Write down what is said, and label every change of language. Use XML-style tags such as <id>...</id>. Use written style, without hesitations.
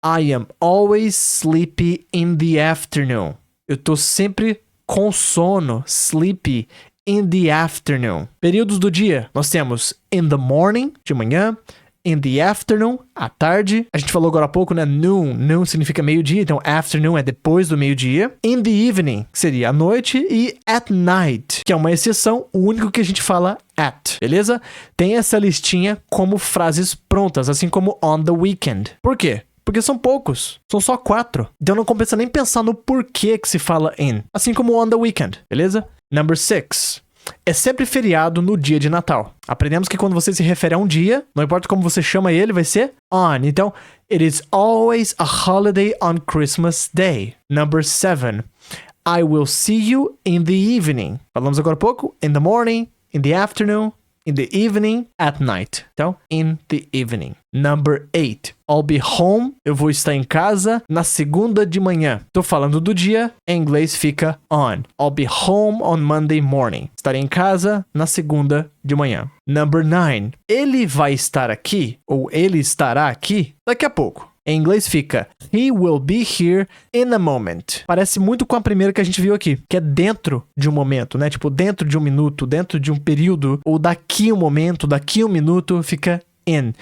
<en>I am always sleepy in the afternoon.</en> <pt>Eu tô sempre com sono,</pt> <en>sleepy in the afternoon.</en> <pt>Períodos do dia, nós temos</pt> <en>in the morning,</en> <pt>de manhã,</pt> <en>in the afternoon,</en> <pt>à tarde. A gente falou agora há pouco, né? Noon. Noon significa meio-dia, então afternoon é depois do meio-dia.</pt> <en>In the evening,</en> <pt>que seria à noite. E</pt> <en>at night,</en> <pt>que é uma exceção, o único que a gente fala at, beleza? Tem essa listinha como frases prontas, assim como</pt> <en>on the weekend.</en> <pt>Por quê? Porque são poucos. São só 4. Então não compensa nem pensar no porquê que se fala in. Assim como</pt> <en>on the weekend,</en> <pt>beleza?</pt> <en>Number 6.</en> <pt>É sempre feriado no dia de Natal. Aprendemos que quando você se refere a um dia, não importa como você chama ele, vai ser on.</pt> <en>Então, it is always a holiday on Christmas Day. Number 7. I will see you in the evening.</en> <pt>Falamos agora há pouco.</pt> <en>In the morning, in the afternoon, in the evening, at night. Então, in the evening. Number 8. I'll be home.</en> <pt>Eu vou estar em casa na segunda de manhã. Tô falando do dia, em inglês fica on.</pt> <en>I'll be home on Monday morning.</en> <pt>Estarei em casa na segunda de manhã.</pt> <en>Number 9.</en> <pt>Ele vai estar aqui, ou ele estará aqui, daqui a pouco. Em inglês fica</pt> <en>He will be here in a moment.</en> <pt>Parece muito com a primeira que a gente viu aqui, que é dentro de um momento, né? Tipo, dentro de um minuto, dentro de um período, ou daqui um momento, daqui um minuto, fica in.</pt>